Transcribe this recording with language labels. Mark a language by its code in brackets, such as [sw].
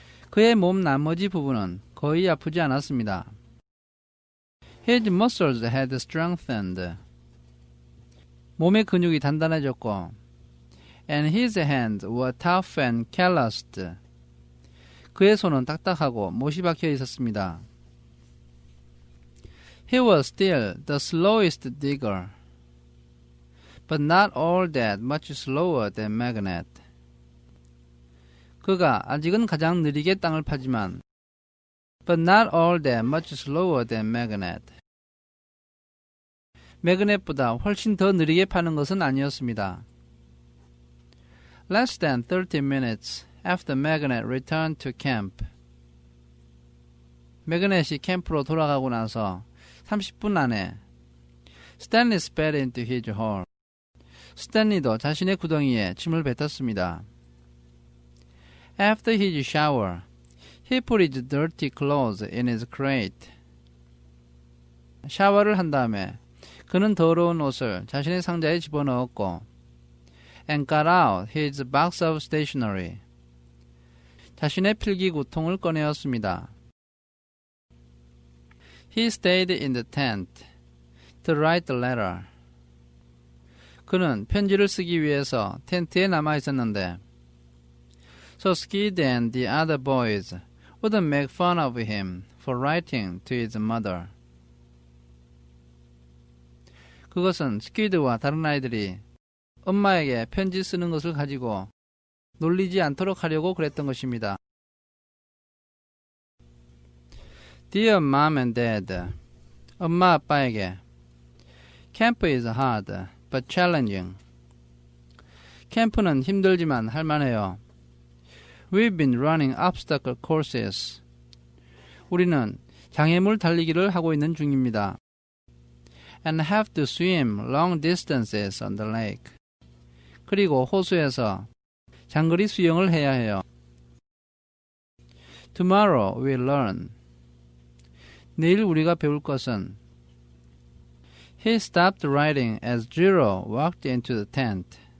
[ko] 그의 몸 나머지 부분은 거의 아프지 않았습니다. [en] His muscles had strengthened. [ko] 몸의 근육이 단단해졌고, [en] and his hands were tough and calloused. [ko] 그의 손은 딱딱하고 못이 박혀 있었습니다. [en] He was still the slowest digger, but not all that much slower than Magnate. [ko] 그가 아직은 가장 느리게 땅을 파지만, [en] but not all that much slower than Magnate. [ko] 매그넷보다 훨씬 더 느리게 파는 것은 아니었습니다. [en] Less than 30 minutes after Magnate returned to camp. [ko] 매그넷이 캠프로 돌아가고 나서 30분 안에 [en] Stanley spat into his hole. [ko] 스탠리도 자신의 구덩이에 침을 뱉었습니다. [en] After his shower, he put his dirty clothes in his crate. [ko] 샤워를 한 다음에 그는 더러운 옷을 자신의 상자에 집어넣었고, [en] and got out his box of stationery. [ko] 자신의 필기구통을 꺼내었습니다. [en] He stayed in the tent to write the letter. [ko] 그는 편지를 쓰기 위해서 텐트에 남아 있었는데, [en] so Skid and the other boys wouldn't make fun of him for writing to his mother. [ko] 그것은 스키드와 다른 아이들이 엄마에게 편지 쓰는 것을 가지고 놀리지 않도록 하려고 그랬던 것입니다. [en] Dear Mom and Dad, [ko] 엄마 아빠에게 [en] Camp is hard, but challenging. [ko] 캠프는 힘들지만 할만해요. [en] We've been running obstacle courses. [ko] 우리는 장애물 달리기를 하고 있는 중입니다. [en] And have to swim long distances on the lake. [ko] 그리고 호수에서 장거리 수영을 해야 해요. [en] Tomorrow we'll learn. [ko] 내일 우리가 배울 것은 [en] He stopped writing as Jiro walked into the tent.